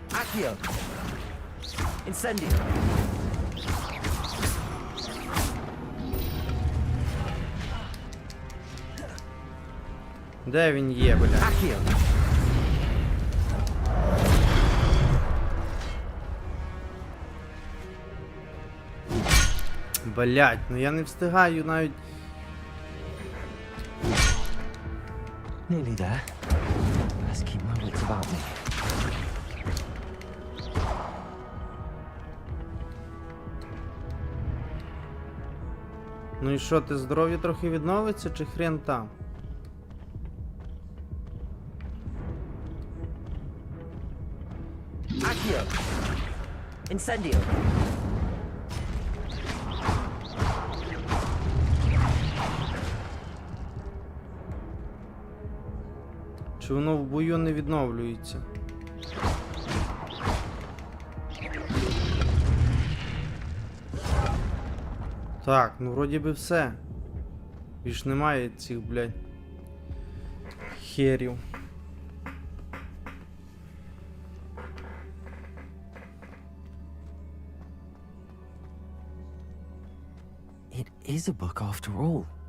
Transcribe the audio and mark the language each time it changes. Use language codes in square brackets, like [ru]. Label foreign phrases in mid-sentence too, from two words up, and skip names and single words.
[en] Accio. Incendio. [uk] Де він є, бля? [en] Accio. [uk] Блять, ну я не встигаю навіть. [en] Nearly there. Let's keep my wits about me. [uk] Ну і що, ти здоров'я трохи відновиться, чи хрен там? [en] Accio. Incendio. [uk] Чи воно в бою не відновлюється? Так, ну вроді би все. Більш немає цих, блядь, херів. [en] It is a book after all.